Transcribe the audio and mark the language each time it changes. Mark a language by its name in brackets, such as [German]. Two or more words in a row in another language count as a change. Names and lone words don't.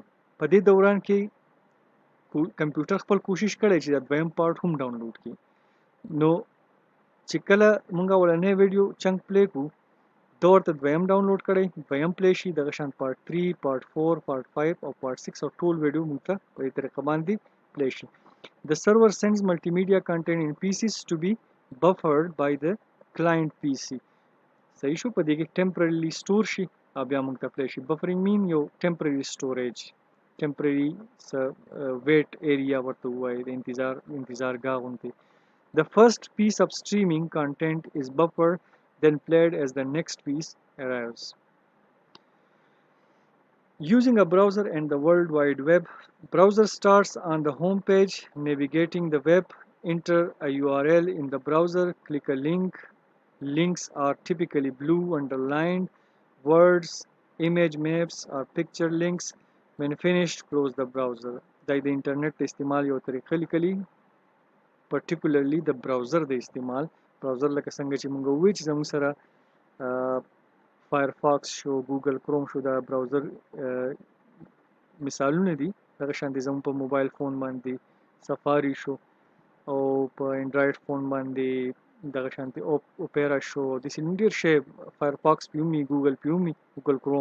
[Pashto] په دې دوران کې کمپیوټر خپل کوشش کړی چې دا دویم پارت هم ډاونلوډ کړي. نو چې کله مونږ اولنۍ ویډیو چنک پلی کړو، دا ورته دویم ډاونلوډ کړی، دویم پلی شي، دغه شان پارت 3 پارت 4 پارت 5 او پارت 6 او ټول ویډیو مونږ ته په دې طریقه باندې پلی شي. [English] The server sends multimedia content in pieces to be buffered by the client PC. [Pashto] صحیح شو. په دې کې [English] temporarily store [Pashto] شي او بیا موږ ته پلی شي. [English] buffering mean یو temporary storage، temporary wait area [Pashto] ورته وایي، د انتظارګاه غوندې. [English] The first piece of streaming content is buffered, then played as the next piece arrives. Using a browser and the World Wide Web, browser starts on the home page, navigating the web, enter a URL in the browser, click a link. Links are typically blue underlined, words, image maps or picture links. When finished, close the browser. [Pashto] دا د انټرنیټ د استعمال یو طریقه لیکلي، particularly د براوزر د استعمال. براوزر لکه څنګه چې موږ وویل چې زموږ سره فایرفاکس شو، ګوګل کروم شو، دا براوزر مثالونه دي. دغه شان دي زموږ په موبایل فون باندې سفاری شو، او په انډرایډ فون باندې دغه شانتي اوپیرا شو، داسې ډېر شی، فایرفاکس پې ومي، ګوګل پې ومي، ګوګل کروم.